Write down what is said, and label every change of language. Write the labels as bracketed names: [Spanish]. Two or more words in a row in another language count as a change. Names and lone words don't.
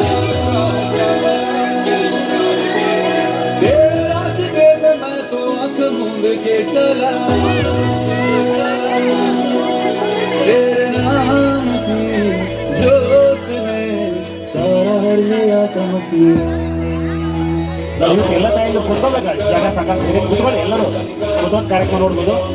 [Hindi] तेरे रास्ते में मैं तो आंख मूंद के चला. तेरे नाम की जोत में सारा हर लिया तमसीरा. [Kannada] ನಾವು ಎಲ್ಲ ಟೈಮ್ ಕೂತ್ಕೋಬೇಕು. ಜಾಗ ಸಾಕಷ್ಟು ಇದೆ, ಕೂತ್ಕೊಳ್ಳಿ. ಎಲ್ಲರೂ ಕೂತ್ಕೊಂಡು ಕಾರ್ಯಕ್ರಮ ನೋಡ್ಬೋದು.